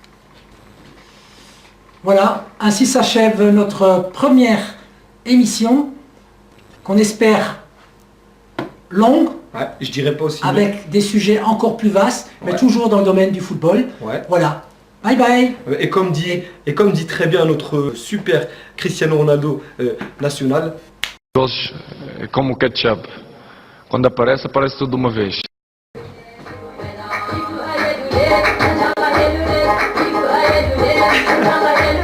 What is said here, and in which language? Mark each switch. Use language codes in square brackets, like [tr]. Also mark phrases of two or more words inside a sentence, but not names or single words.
[fr] Voilà, ainsi s'achève notre première émission, qu'on espère longue, Ouais, je dirais pas aussi. avec des sujets encore plus vastes, mais Ouais. toujours dans le domaine du football. Ouais. Voilà. [en] Bye bye. [fr] Et comme dit très bien notre super Cristiano Ronaldo national. [pt] Doces é como o ketchup. Quando aparece, aparece tudo de uma vez. [en] If I had to live,